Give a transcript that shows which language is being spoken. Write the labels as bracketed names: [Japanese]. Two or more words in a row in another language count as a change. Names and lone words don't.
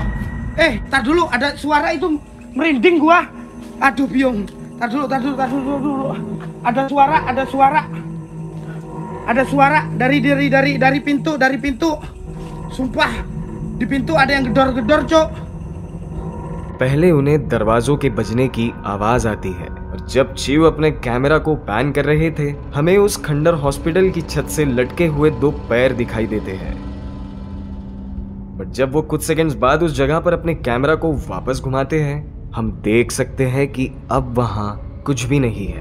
[Indonesian] Tar dulu ada suara itu merinding gua. Aduh biung. Tar dulu. Ada suara dari pintu. Sumpah di pintu ada yang gedor-gedor, Cok। [Hindi] पहले उन्हें दरवाजों के बजने की आवाज आती है और जब चीव अपने कैमरा को पैन कर रहे थे हमें उस खंडर हॉस्पिटल की छत से लटके हुए 2 पैर दिखाई देते हैं। बट जब वो कुछ सेकंड्स बाद उस जगह पर अपने कैमरा को वापस घुमाते हैं हम देख सकते हैं कि अब वहां कुछ भी नहीं है।